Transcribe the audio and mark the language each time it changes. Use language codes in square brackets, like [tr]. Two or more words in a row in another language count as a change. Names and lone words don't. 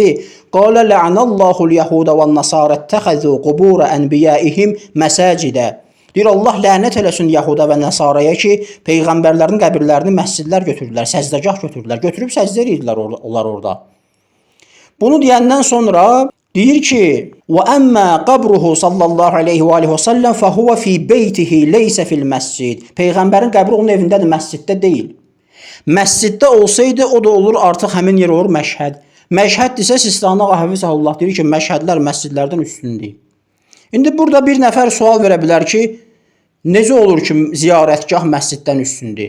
[ar] قال لعن الله اليهود والنصارى اتخذوا قبور أنبيائهم مساجد. [az] Deyir, Allah lənət eləsin Yahuda və Nəsaraya ki, Peyğəmbərlərin qəbirlərini məscidlər götürdülər, səzdəgah götürdülər. Götürüb səzdə edirdilər onlar orada. Bunu deyəndən sonra deyir ki, [ar] وَأَمَّا قَبْرُهُ صلى الله عليه وعليه وسلم فَهُوَ فِي بَيْتِهِ لَيْسَ فِي الْمَسْجِدِ. [az] Peyğəmbərin qəbri onun evindədir, məsciddə deyil. Məsciddə olsaydı, o da olur, artıq həmin yer olur Məşhəd. Məşhəd isə Sistani ağa Həfizəhullah deyir ki, məşhədlər məscidlərdən üstündür. İndi burada bir nəfər sual verə bilər ki, necə olur ki, ziyarətgah məsciddən üstündür?